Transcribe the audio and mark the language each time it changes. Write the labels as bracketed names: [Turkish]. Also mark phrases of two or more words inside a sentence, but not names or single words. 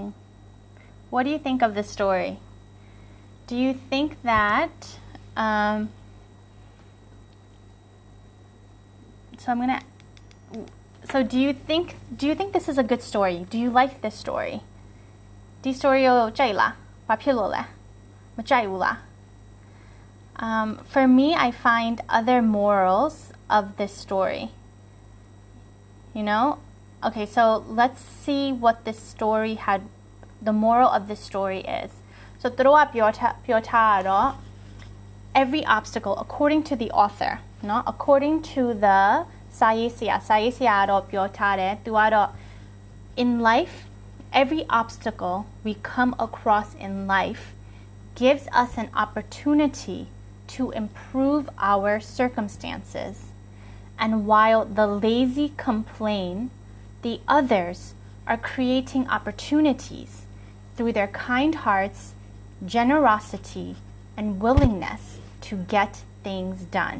[English] What do you think of the story? Do you think that do you think this is a good story? Do you like this story? This story [Burmese] ကိုကြိုက်လားဘာဖြစ်လို့လဲမကြိုက်ဘူးလား [English] For me, I find other morals of this story. You know? Okay, so let's see what this story had, the moral of this story is. So, ပြောထားတော့ every obstacle, according to the author, no? According to the [Burmese] စာရေးဆရာတော့ပြောထားတယ် သူကတော့ [English] in life, every obstacle we come across in life gives us an opportunity to improve our circumstances. And while the lazy complain, the others are creating opportunities through their kind hearts, generosity, and willingness to get things done.